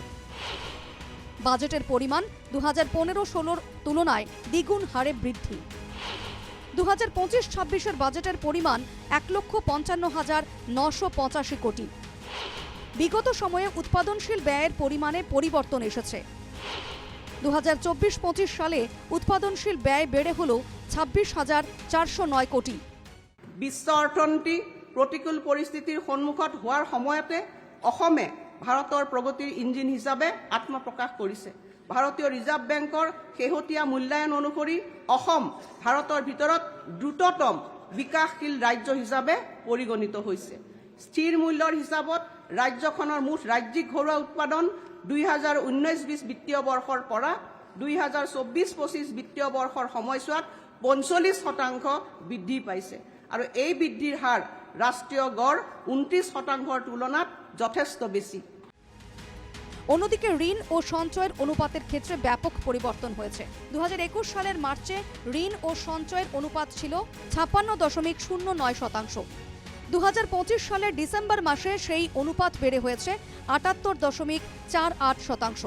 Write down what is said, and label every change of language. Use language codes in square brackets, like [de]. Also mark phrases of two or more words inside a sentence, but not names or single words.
[bn] বাজেটের পরিমাণ 2015-16 তুলনায় দ্বিগুণ হারে বৃদ্ধি। 2025-26-এর বাজেটের পরিমাণ 1,55,985 কোটি। বিগত সময়ে উৎপাদনশীল ব্যয়ের পরিমাণে পরিবর্তন এসেছে। 2024-25 সালে উৎপাদনশীল ব্যয় বেড়ে হল 26,409 কোটি। [as] বিশ্ব অৰ্থনীতি প্ৰতিকূল পৰিস্থিতিৰ সন্মুখত হোৱাৰ সময়তে অসমে ভাৰতৰ প্ৰগতিৰ ইঞ্জিন হিচাপে আত্মপ্ৰকাশ কৰিছে। ভাৰতীয় ৰিজাৰ্ভ বেংকৰ শেহতীয়া মূল্যায়ন অনুসৰি অসম ভাৰতৰ ভিতৰত দ্ৰুততম বিকাশশীল ৰাজ্য হিচাপে পৰিগণিত হৈছে। স্থিৰ মূল্যৰ হিচাপত ৰাজ্যখনৰ মুঠ ৰাজ্যিক ঘৰুৱা উৎপাদন 2019-20 বিত্তীয় বৰ্ষৰ পৰা 2024-25 বিত্তীয় বৰ্ষৰ সময়ছোৱাত 45% বৃদ্ধি পাইছে, আৰু এই বৃদ্ধিৰ হাৰ ৰাষ্ট্ৰীয় গড় 29%-ৰ তুলনাত যথেষ্ট বেছি। [bn] অন্যদিকে ঋণ ও সঞ্চয়ের অনুপাতের ক্ষেত্রে ব্যাপক পরিবর্তন হয়েছে। 2021 সালের মার্চে ঋণ ও সঞ্চয়ের অনুপাত ছিল 56.09%। 2025 সালের ডিসেম্বর মাসে সেই অনুপাত বেড়ে হয়েছে 78.48%।